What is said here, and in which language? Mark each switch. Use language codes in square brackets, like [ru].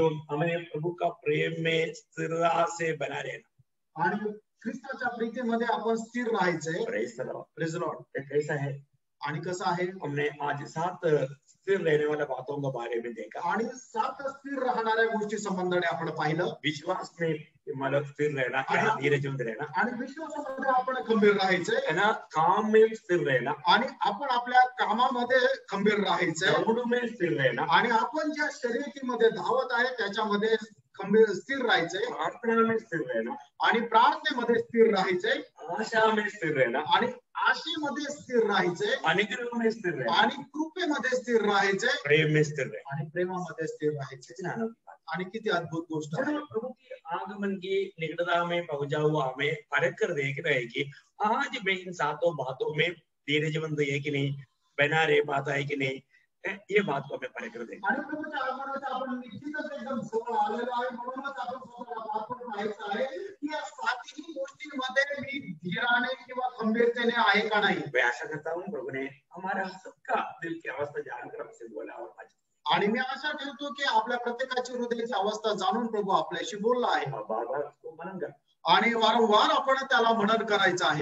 [hi] हमें प्रभु का प्रेम में स्थिरता से बना रहना [mr] आणि ख्रिस्ताच्या प्रीतीमध्ये आपण स्थिर राहायचंय. [en] Praise Lord. [hi] कैसा है [mr] आणि कसं आहे. [hi] हमने आज 7 स्थिर रहने वाले बातों के बारे में देखा [mr] आणि 7 स्थिर राहणाऱ्या गोष्टी संबंधाने आपण पाहिलं. [hi] विश्वास में मतलब स्थिर रहना, धीरज में रहना [mr] आणि विश्वासामध्ये आपण खंबीर राहायचंय. [hi] है ना. काम में स्थिर रहना [mr] आणि आपण आपल्या कामामध्ये खंबीर राहायचंय. [hi] दौड़ में स्थिर रहना [mr] आणि आपण ज्या शर्यतीमध्ये धावत आहे त्याच्यामध्ये खंबीर स्थिर राहायचंय. [hi] प्रार्थना में स्थिर रहना [mr] आणि प्रार्थनेमध्ये स्थिर राहायचंय. [hi] आशा में स्थिर रहना [mr] आणि आशेमध्ये स्थिर राहायचंय. [hi] अनुग्रह में स्थिर रहना [mr] आणि कृपेमध्ये स्थिर राहायचंय. [hi] प्रेम में स्थिर रहना [mr] आणि प्रेमामध्ये स्थिर राहायचंय. आणि किती अद्भुत गोष्ट आहे. [hi] प्रभु की आगमन की निकटता में पहुंचा हुआ हमें परख कर देख रहे हैं कि आज मैं इन 7 बातों में धीरजमंद है कि नहीं, बना रह पाता है कि नहीं, ये बात को हमें परख कर देखें. [mr] आणि प्रभूच्या आगमनाचा आपण निश्चितच एकदम जवळ आलेलो आहे. म्हणूनच आपण स्वतःला पाहून पाहायचं आहे की या 7ही गोष्टींमध्ये मी धीराने किंवा खंबीरतेने आहे का नाही. [hi] मैं आशा करता हूँ प्रभु ने हमारा सबका दिल की अवस्था जानकर हमसे बोला और आज. [mr] आणि मी आशा ठेवतो की आपल्या प्रत्येकाची हृदयाची अवस्था जाणून प्रभू आपल्याशी बोलला आहे. [hi] बार-बार उसको मनन कर [mr] आणि वारंवार आपण त्याला मनन करायचं आहे.